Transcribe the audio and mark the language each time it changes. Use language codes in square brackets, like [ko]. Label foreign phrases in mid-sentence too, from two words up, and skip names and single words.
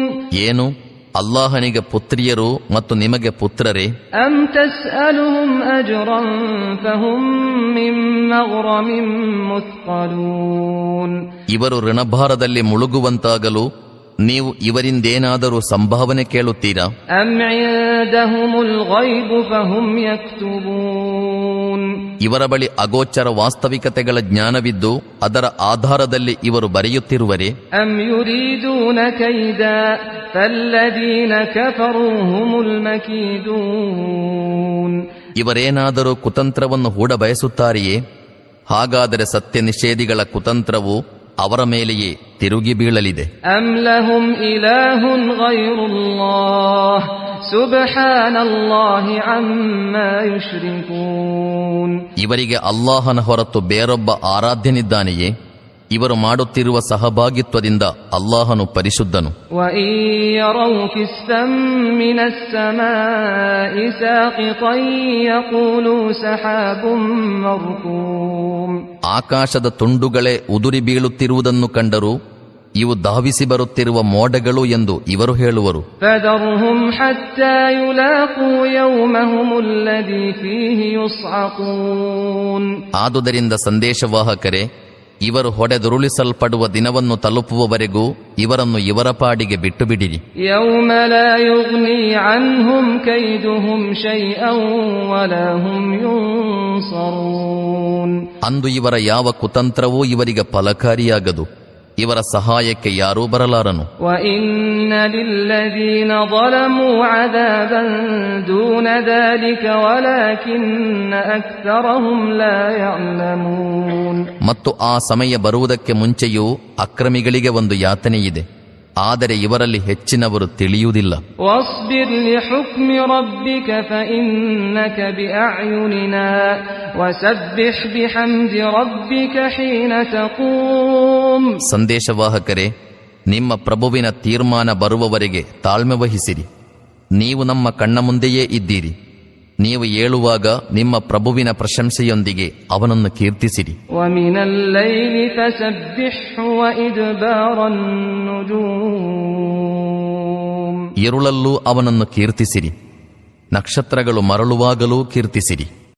[kn] ಏನು, ಅಲ್ಲಾಹನಿಗೆ ಪುತ್ರಿಯರು ಮತ್ತು ನಿಮಗೆ ಪುತ್ರರೇ? [ar] أم تسألهم أجرا فهم من مغرم مثقلون. [kn] ಇವರು ಋಣಭಾರದಲ್ಲಿ ಮುಳುಗುವಂತಾಗಲು ನೀವು ಇವರಿಂದೇನಾದರೂ ಸಂಭಾವನೆ ಕೇಳುತ್ತೀರಾ? [ar] أم عندهم الغيب فهم يكتبون. [kn] ಇವರ ಬಳಿ ಅಗೋಚರ ವಾಸ್ತವಿಕತೆಗಳ ಜ್ಞಾನವಿದ್ದು ಅದರ ಆಧಾರದಲ್ಲಿ ಇವರು ಬರೆಯುತ್ತಿರುವರೆ? [ar] أم يريدون كيدا فالذين كفروا هم المكيدون. [kn] ಇವರೇನಾದರೂ ಕುತಂತ್ರವನ್ನು ಹೂಡ ಬಯಸುತ್ತಾರೆಯೇ? ಹಾಗಾದರೆ ಸತ್ಯ ನಿಷೇಧಿಗಳ ಕುತಂತ್ರವು ಅವರ ಮೇಲೆಯೇ ತಿರುಗಿ ಬೀಳಲಿದೆ. [ar] أم لهم إله غير الله سبحان الله عما يشركون. [kn] ಇವರಿಗೆ ಅಲ್ಲಾಹನ ಹೊರತು ಬೇರೊಬ್ಬ ಆರಾಧ್ಯನಿದ್ದಾನೆಯೇ? ಇವರು ಮಾಡುತ್ತಿರುವ ಸಹಭಾಗಿತ್ವದಿಂದ ಅಲ್ಲಾಹನು ಪರಿಶುದ್ಧನು. [ar] وإن يروا كسفا من السماء ساقطا يقولوا سحاب مركوم. [kn] ಆಕಾಶದ ತುಂಡುಗಳೇ ಉದುರಿ ಬೀಳುತ್ತಿರುವುದನ್ನು ಕಂಡರೂ ಇವು ಧಾವಿಸಿ ಬರುತ್ತಿರುವ ಮೋಡಗಳು ಎಂದು ಇವರು ಹೇಳುವರು. [ar] فذرهم حتى يلاقوا يومهم الذي فيه يصعقون. [kn] ಆದುದರಿಂದ ಸಂದೇಶವಾಹಕರೇ, ಇವರು ಹೊಡೆದುರುಳಿಸಲ್ಪಡುವ ದಿನವನ್ನು ತಲುಪುವವರೆಗೂ ಇವರನ್ನು ಇವರ ಪಾಡಿಗೆ ಬಿಟ್ಟು ಬಿಡಿರಿ. [ar] يوم لا يغني عنهم كيدهم شيئا ولا هم ينصرون. [kn] ಅಂದು ಇವರ ಯಾವ ಕುತಂತ್ರವೂ ಇವರಿಗೆ ಫಲಕಾರಿಯಾಗದು, ಇವರ ಸಹಾಯಕ್ಕೆ ಯಾರೂ ಬರಲಾರನು. [ar] وَإِنَّ لِلَّذِينَ ظَلَمُوا عَذَابًا دُونَ ذَلِكَ وَلَكِنَّ أَكْثَرَهُمْ لَا يَعْلَمُونَ. [kn] ಮತ್ತು ಆ ಸಮಯ ಬರುವುದಕ್ಕೆ ಮುಂಚೆಯೂ ಅಕ್ರಮಿಗಳಿಗೆ ಒಂದು ಯಾತನೆಯಿದೆ, ಆದರೆ ಇವರಲ್ಲಿ ಹೆಚ್ಚಿನವರು ತಿಳಿಯುವುದಿಲ್ಲ. [ar] واصبر لحكم ربك فإنك بأعيننا وسبح بحمد ربك حين تقوم. [kn] ಸಂದೇಶವಾಹಕರೇ, ನಿಮ್ಮ ಪ್ರಭುವಿನ ತೀರ್ಮಾನ ಬರುವವರೆಗೆ ತಾಳ್ಮೆ ವಹಿಸಿರಿ. ನೀವು ನಮ್ಮ ಕಣ್ಣ ಮುಂದೆಯೇ ಇದ್ದೀರಿ. ನೀವು ಏಳುವಾಗ ನಿಮ್ಮ ಪ್ರಭುವಿನ ಪ್ರಶಂಸೆಯೊಂದಿಗೆ ಅವನನ್ನು ಕೀರ್ತಿಸಿರಿ. [ar] ومن الليل فسبحه وإدبار النجوم. [kn] ഇരുಳಲ್ಲೂ ಅವನನ್ನು ಕೀರ್ತಿಸಿರಿ, ನಕ್ಷತ್ರಗಳು ಮರಳುವಾಗಲೂ ಕೀರ್ತಿಸಿರಿ.